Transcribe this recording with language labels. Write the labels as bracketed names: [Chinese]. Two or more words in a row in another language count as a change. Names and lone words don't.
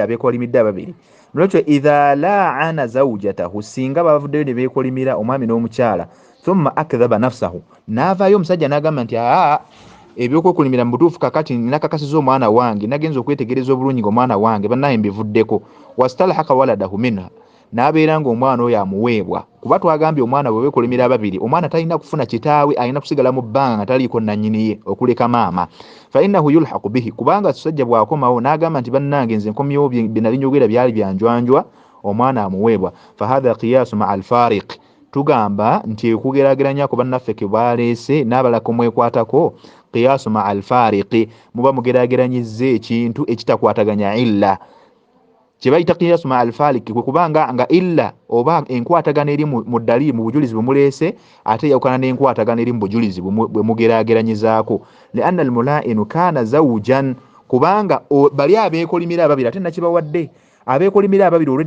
[Ganda] abeekolimidde ababiri nolwekyo [Arabic] إذا لاعن زوجته [Ganda] singa bavuddeyo ne beekolimira omwami n'omukyala [Arabic] ثم أكذب نفسه [Ganda] n'avaayo omusajja n'agamba nti ebyokwekolimira mu butuufu kakati nakakasiza omwana wange nagenza okwetegereza obulungi ng'omwana wange bannaye mbivuddeko [Arabic] واستلحق ولده منها [Ganda] n'abeera ng'omwana oyo amuweebwa kuba twagambye omwana bwe beekolimira ababiri omwana talina kufuna kitaawe alina kusigala mu bbanga nga taliiko nannyiniye okuleka maama [Arabic] فإنه يلحق به [Ganda] kubanga sajja bw'akomawo n'agamba nti bannange nze nkomyewo bye nali njogera byali byanjwanjwa omwana amuweebwa [Arabic] فهذا قياس مع الفارق [Ganda] tugamba nti okugerageranya ku bannaffe ke baleese n'abalako mwekwatako [Arabic] قياس مع الفارق [Ganda] muba mugerageranyizza ekintu ekitakwataganya illa kibayita [Arabic] قياس مع الفارق [Ganda] kwe kubanga nga illa oba enkwatagana eri mu ddaliili mu bujulizi bwe muleese ate yawukana n'enkwatagana eri mu bujulizi bwe mugerageranyizaako [Arabic] لأن الملاعن كان زوجا [Ganda] kubanga bali abeekolimira ababiri ate nakibawadde abeekolimira ababiri olwedde